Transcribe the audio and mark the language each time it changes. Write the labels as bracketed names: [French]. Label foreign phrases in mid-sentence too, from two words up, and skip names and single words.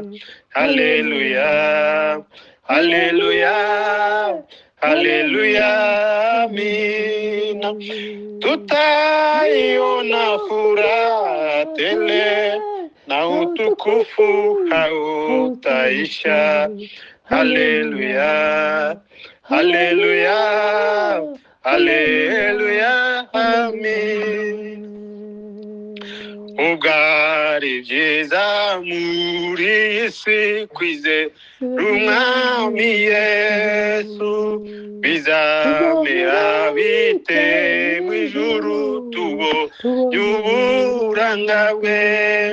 [Swahili] Haleluya, haleluya, haleluya, amina. Tutaiona furaha tele na utukufu hautaisha. Haleluya, haleluya, haleluya, amina. [Rundi] Ugari vyiza muri isi kwizera umwami Yesu, bizamera bite mwijuru tubonye uburanga bwe.